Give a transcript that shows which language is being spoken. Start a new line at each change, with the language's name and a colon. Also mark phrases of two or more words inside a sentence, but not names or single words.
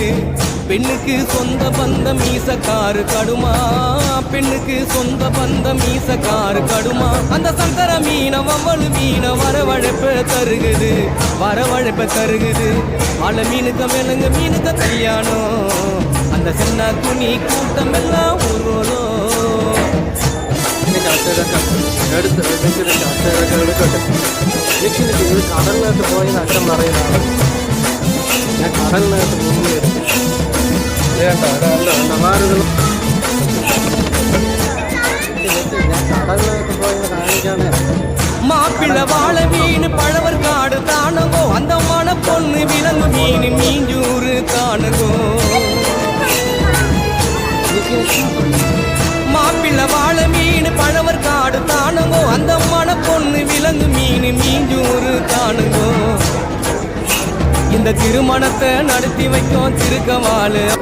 Tamil: பெண்ணுக்கு சொந்த பந்தம் மீசக்காரு கடுமா, பெண்ணுக்கு சொந்த பந்தம் மீசக்காரு கடுமா. அந்த சங்கர மீன வவ்வளு மீன வரவழைப்ப தருகுது, வரவழைப்ப தருகுது. வாழை மீனுக்க விலங்கு மீனுக்க கல்யாணம், அந்த சென்னா குனி கூட்டம் எல்லாம் ஊர்வலம்.
Malayalam: അച്ഛനൊക്കെ എടുത്ത് അച്ഛനൊക്കെ എടുക്കട്ടെ. എനിക്ക് ഇത് കടലിനകത്ത് പോയി അച്ഛൻ പറയുന്നതാണ്. ഞാൻ കടലിനകത്ത് മുങ്ങി എടുത്തു വേണ്ട വേണ്ട ഞാൻ കടലിനകത്ത് പോയി കാണിക്കാനേ.
Tamil: மாப்பிள்ள வாழ மீன் பழவர் காடு தானங்கோ அந்த மன பொண்ணு விலங்கு மீன் மீஞ்சூறு தானுங்கோ மாப்பிள்ள வாழ மீன் பழவர் காடு தானங்கோ அந்த மன பொண்ணு விலங்கு மீன் மீஞ்சூறு தானுங்கோ இந்த திருமணத்தை நடத்தி வைக்கும் திருக்கவாளு.